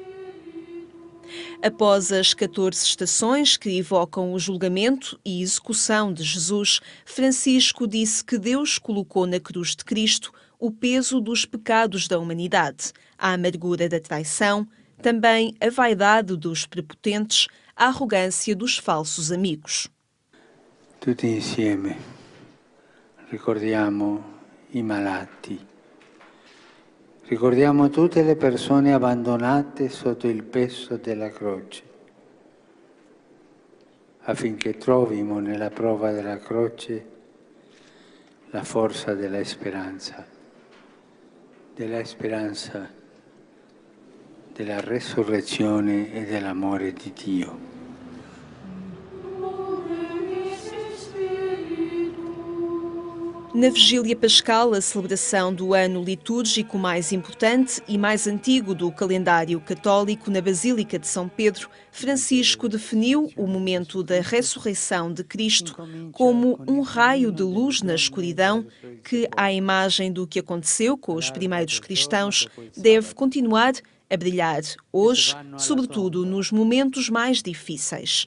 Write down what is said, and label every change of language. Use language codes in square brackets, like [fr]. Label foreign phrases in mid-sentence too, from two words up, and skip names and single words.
[pt] Após as 14 estações que evocam o julgamento e execução de Jesus, Francisco disse que Deus colocou na cruz de Cristo o peso dos pecados da humanidade, a amargura da traição, também a vaidade dos prepotentes, a arrogância dos falsos amigos. [it] Tutti insieme ricordiamo i malati. Ricordiamo tutte le persone abbandonate sotto il peso della croce, affinché trovino nella prova della croce la forza della speranza della resurrezione e dell'amore di Dio. [pt] Na Vigília Pascal, a celebração do ano litúrgico mais importante e mais antigo do calendário católico na Basílica de São Pedro, Francisco definiu o momento da ressurreição de Cristo como um raio de luz na escuridão que, à imagem do que aconteceu com os primeiros cristãos, deve continuar a brilhar hoje, sobretudo nos momentos mais difíceis.